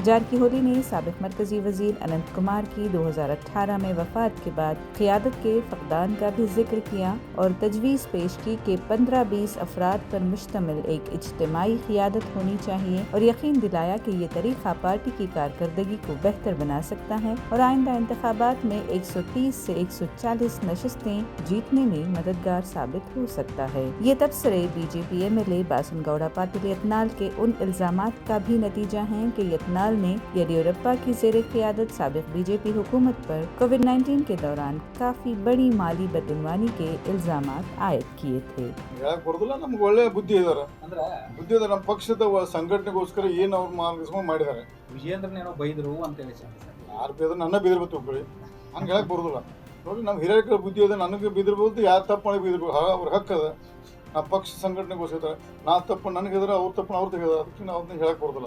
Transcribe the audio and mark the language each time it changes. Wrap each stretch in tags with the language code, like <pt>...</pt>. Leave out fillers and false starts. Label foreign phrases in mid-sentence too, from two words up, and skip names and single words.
<ur>جارکی ہولی نے سابق مرکزی وزیر اننت کمار کی 2018 میں وفات کے بعد قیادت کے فقدان کا بھی ذکر کیا اور تجویز پیش کی کہ 15-20 افراد پر مشتمل ایک اجتماعی قیادت ہونی چاہیے اور یقین دلایا کہ یہ طریقہ پارٹی کی کارکردگی کو بہتر بنا سکتا ہے اور آئندہ انتخابات میں 130 سے 140 نشستیں جیتنے میں مددگار ثابت ہو سکتا ہے. یہ تبصرے بی جے پی MLA باسن گوڑا پاٹل یتنال کے ان الزامات کا بھی نتیجہ ہے کہ یتنال نے یدیورپا کی زیر قیادت سابق بی جے پی حکومت پر کووڈ-19 کے دوران کافی بڑی مالی بدعنوانی کے الزامات عائد کیے تھے.</ur> <kn>ನಮ್ಗೆ ಒಳ್ಳೆ ಬುದ್ಧಿ ಇದಾರೆ ನಮ್ಮ ಪಕ್ಷದ ಸಂಘಟನೆಗೋಸ್ಕರ ಏನು ಅವ್ರು ಮಾರ್ಗದರ್ಶನ ಮಾಡಿದ್ದಾರೆ. ವಿಜೇಂದ್ರನೇನೋ ಬೈದ್ರು ಅಂತ ಹೇಳಿ ಯಾರು ಬೇದ್ರೆ ನನ್ನ ಬಿದಿರ್ಬೇಕು ಒಬ್ಬರಿ ಹಂಗೆ ಹೇಳಕ್ ಬರೋದಿಲ್ಲ. ನೋಡಿ ನಮ್ಮ ಹಿರಿಯರ ಬುದ್ಧಿ ಅದ, ನನಗೆ ಬಿದಿರ್ಬೋದು, ಯಾರು ತಪ್ಪು ಮಾಡಿ ಬಿದಿರ್ಬೋದು, ಅವ್ರ ಹಕ್ಕದ. ನಾ ಪಕ್ಷ ಸಂಘಟನೆಗೋಸ್ಕರ ನಾ ತಪ್ಪು ನನಗಿದ್ರೆ ಅವ್ರ ತಪ್ಪು ಅವ್ರು ತೆಗೆದ, ಅದಕ್ಕೆ ನಾವು ಅದನ್ನ ಹೇಳಕ್ ಬರೋದಿಲ್ಲ.</kn>